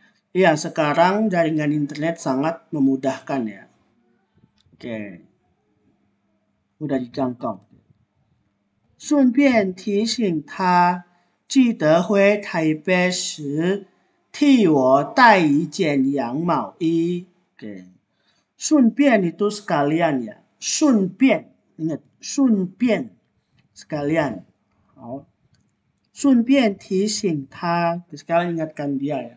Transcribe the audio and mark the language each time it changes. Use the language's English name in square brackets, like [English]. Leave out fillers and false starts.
[Indonesian] Iya, sekarang jaringan internet sangat memudahkan ya. Oke. Udah dijangkau. [Chinese] 顺便提醒他，记得回台北时替我带一件羊毛衣。 [Indonesian] Oke. 顺便 itu sekalian ya. 顺便 ingat 顺便 sekalian. [Chinese] 好，顺便提醒他 [Indonesian] sekalian ingatkan dia ya.